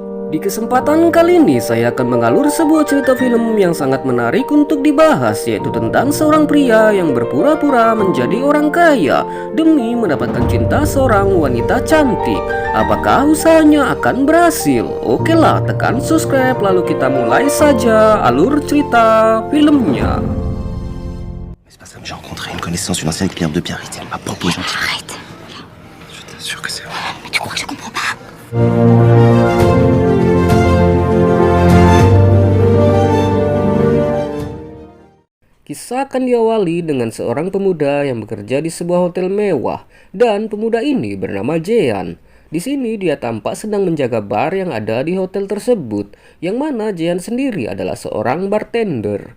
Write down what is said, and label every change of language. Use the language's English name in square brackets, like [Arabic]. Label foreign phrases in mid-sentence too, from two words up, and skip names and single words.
[Indonesian] Di kesempatan kali ini saya akan mengalur sebuah cerita film yang sangat menarik untuk dibahas, yaitu tentang seorang pria yang berpura-pura menjadi orang kaya demi mendapatkan cinta seorang wanita cantik. Apakah usahanya akan berhasil? Oke lah, tekan subscribe lalu kita mulai saja alur cerita filmnya. [French] C'est pas ça, j'ai rencontré une connaissance, une ancienne cliente de Biarritz. Elle m'a proposé un petit... Arrête. Je t'assure que c'est vrai. Mais tu crois que je comprends pas? [Indonesian] Kisah akan diawali dengan seorang pemuda yang bekerja di sebuah hotel mewah, dan pemuda ini bernama Jean. Di sini dia tampak sedang menjaga bar yang ada di hotel tersebut, yang mana Jean sendiri adalah seorang bartender.